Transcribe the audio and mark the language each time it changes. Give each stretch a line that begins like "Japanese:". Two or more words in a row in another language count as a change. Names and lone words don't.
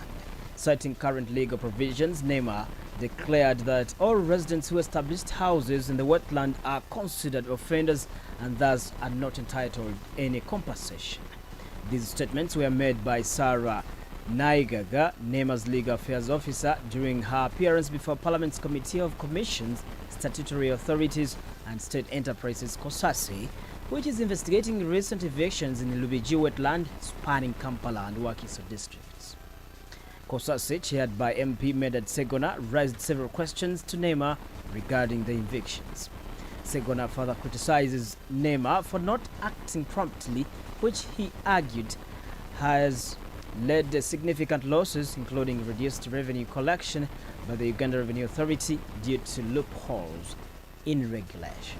English: Citing current legal provisions, NEMA declared that all residents who established houses in the wetland are considered offenders and thus are not entitled to any compensation. These statements were made by Sarah Naigaga, NEMA's Legal Affairs Officer, during her appearance before Parliament's Committee of Commissions, Statutory Authorities and State Enterprises COSASI, which is investigating recent evictions in the Lubigi wetland spanning Kampala and Wakiso districts. COSASI, chaired by MP Medad Segona, raised several questions to NEMA regarding the evictions. Segona further criticizes NEMA for not acting promptly, which he argued has led to significant losses, including reduced revenue collection by the Uganda Revenue Authority due to loopholes in regulation.